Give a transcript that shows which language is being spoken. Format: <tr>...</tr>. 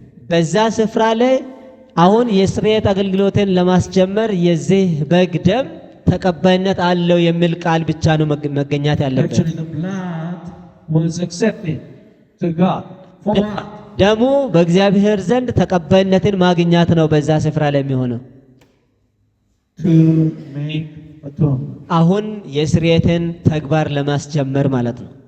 <am>በዛ ስፍራ ላይ አሁን የስርየት አገልግሎትን ለማስጀመር የዚህ በግ ደም ተቀባይነት አለው የሚል ቃል ብቻ ነው መገኘት ያለበት።</am> <en>Actually, the blood was accepted to God. For what?</en> <am>ደሙ በእግዚአብሔር ዘንድ ተቀባይነትን ማግኛት ነው በዛ ስፍራ ላይ የሚሆነው።</am> <en>To make atonement.</en> <am>አሁን የስርየትን ተግባር ለማስጀመር ማለት ነው።</am>